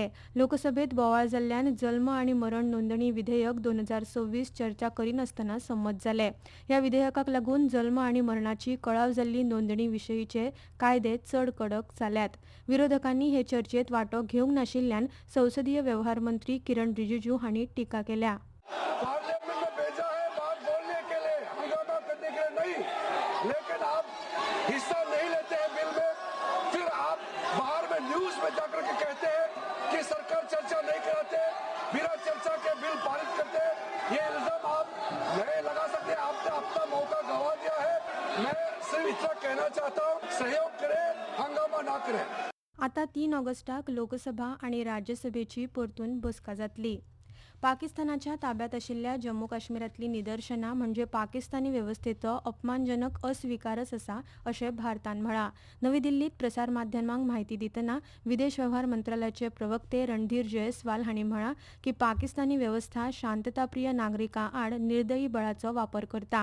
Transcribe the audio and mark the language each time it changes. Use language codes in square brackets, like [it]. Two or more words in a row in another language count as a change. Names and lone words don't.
[kok] लोकसभेत बोवाळ जाल्ल्यान जल्म आनी मरण नोंदणी विधेयक 2026 चर्चा करिनासतना संमत जालें. ह्या विधेयकाक लागून जल्म आनी मरणाची कळाव जाल्ली नोंदणी विशयीचे कायदे चड कडक जाल्यात. विरोधकांनी हे चर्चेत वांटो घेवंक नाशिल्ल्यान संसदीय वेव्हार मंत्री किरण रिजिजू हांणी टिका केल्या. [hi] लेकिन आप हिस्सा नहीं लेते हैं बिल में, फिर आप बाहर में न्यूज में जाकर के कहते हैं कि सरकार चर्चा नहीं कराते, बिना चर्चा के बिल पारित करते. ये इल्जाम आप नहीं लगा सकते. आपने अपना मौका गंवा दिया है. मैं सिर्फ इतना कहना चाहता हूँ, सहयोग करें, हंगामा ना करें. [kok] आता 3 ऑगस्टाक लोकसभा आनी राज्यसभेची परतून बसका जातली. पाकिस्तानाच्या ताब्यात आशिल्ल्या जम्मू काश्मीरातली निदर्शनां म्हणजे पाकिस्तानी व्यवस्थेचो अपमानजनक अस्विकारच आसा अशें भारतान म्हळां. नवी दिल्लीत प्रसारमाध्यमांक म्हायती दितना विदेश वेव्हार मंत्रालयाचे प्रवक्ते रणधीर जयस्वाल हांणी म्हळां की पाकिस्तानी व्यवस्था शांतताप्रिय नागरिकां आड निर्दयी बळाचो वापर करता.